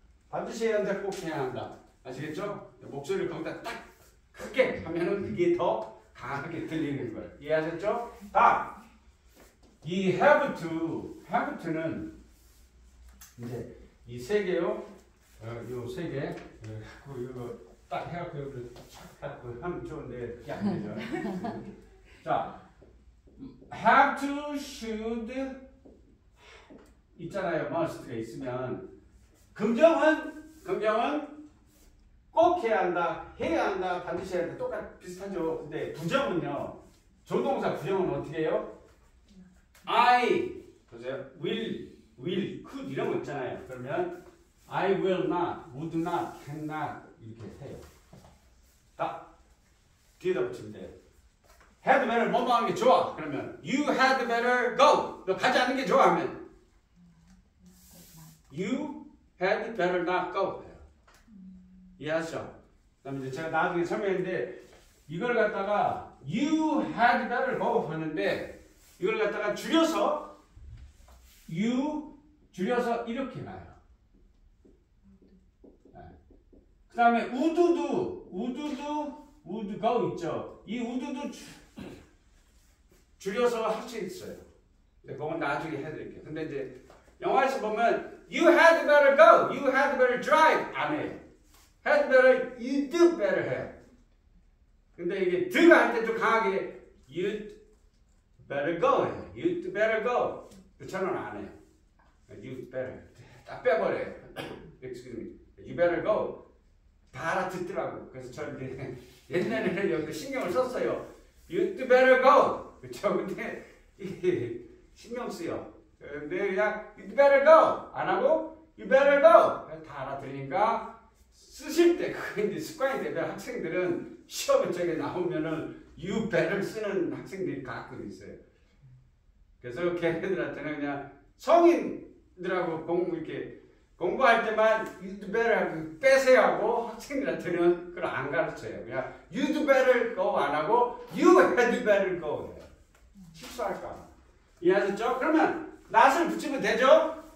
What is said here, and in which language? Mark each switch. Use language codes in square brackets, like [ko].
[ko] 반드시 해야 한다. 꼭 해야 한다. 아시겠죠? 목소리를 거기다 딱 크게 하면은 그게 더 강하게 들리는 거예요. 이해하셨죠? 다. 이 have to는 이제 이 세 개요. 요 세 개. 이거 딱 해갖고 여기 착 하면 좋은데 그게 안 되죠. [en] 자, have to, should 있잖아요. [ko] must가 있으면 긍정은 꼭 해야 한다, 반드시 해야 한다. 똑같 비슷하죠. 근데 부정은요. 조동사 부정은 어떻게 해요? I 보세요. will, could 이런 거 있잖아요. 그러면 [en] I will not, would not, cannot [ko] 이렇게 해요. 딱 뒤에다 붙이면 돼요. had better 뭐뭐 하는 게 좋아. 그러면 [en] you had better go. [ko] 너 가지 않는 게 좋아 하면 [en] you had better not go. [ko] 이해하시죠? 그다음에 이제 제가 나중에 설명했는데 이걸 갖다가 [en] you had better go [ko] 하는데 이걸 갖다가 줄여서 이렇게 가요. 그 다음에 would go 있죠. 이 would도 줄여서 할 수 있어요. 근데 그건 나중에 해드릴게요. 근데 이제 영화에서 보면 [en] you had better go, you had better drive [ko] 안 해요. [en] had better, you'd better 해. [ko] 근데 이게 드가 할 때 좀 강하게 [en] you'd better go [ko] 해요. [en] you'd better go. [ko] 저는 안 해요. you'd better 딱 빼버려요. [en] excuse me. you better go. [ko] 다 알아듣더라고. 그래서 저는 옛날에는 여기 신경을 썼어요. [en] you'd better go. [ko] 그쵸? 근데 신경 쓰여. 근데 그냥 [en] you'd better go [ko] 안 하고 you better go 다 알아들으니까 쓰실 때 그게 이제 습관이 되면 학생들은 시험에 저게 나오면은 you better 쓰는 학생들이 가끔 있어요. 그래서 걔네들한테는 그냥 성인들하고 이렇게 공부할 때만 you'd better 하고 빼세요 하고 학생들한테는 그걸 안 가르쳐요. 그냥 [en] you'd better go [ko] 안 하고 [en] you had better go [ko] 해요. 실수할까. 이해하셨죠? 그러면 not을 붙이면 되죠?